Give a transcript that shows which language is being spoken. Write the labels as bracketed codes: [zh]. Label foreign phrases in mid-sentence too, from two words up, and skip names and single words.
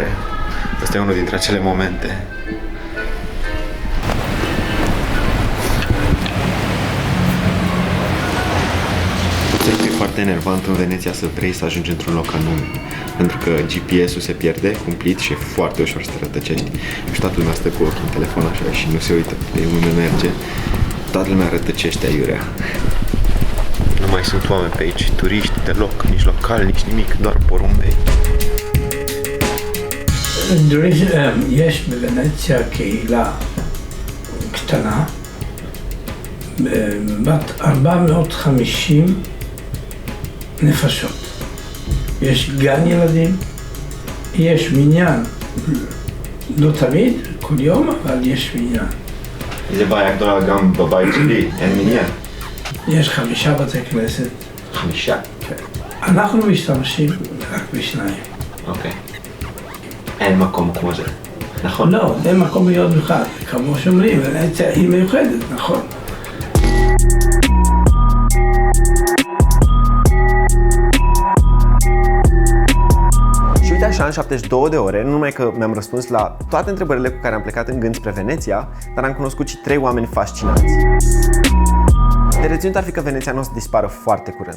[ro] Ăsta e unul dintre acele momente. Observ că e foarte enervant în Veneția să vrei să ajungi într-un loc anume, pentru că GPS-ul se pierde cumplit și e foarte ușor să te rătăcești. Și toată lumea stă cu ochii în telefon așa și nu se uită pe unde merge. Toată lumea rătăcește aiurea. Nu mai sunt oameni pe aici, turiști deloc, nici locali, nici nimic, doar porumbei. [he] יש בוונציה קהילה קטנה, בת 450 נפשות. יש גן ילדים, יש מניין, לא תמיד, כל יום, אבל יש מניין. זה בעיה גדולה גם בבית שלי, אין מניין. יש 5 בתי כנסת. 5? כן. אנחנו משתמשים רק ב2. אוקיי. אין מקום כמו זה, נכון? לא, אין מקום להיות מיוחד, כמו שאומרים, ונציה היא מיוחדת, נכון. [ro] Și uite așa, în 72 de ore, nu numai că mi-am răspuns la toate întrebările cu care am plecat în gând spre Veneția, dar am cunoscut și 3 oameni fascinanți. De reținut ar fi că Veneția nu o să dispară foarte curând.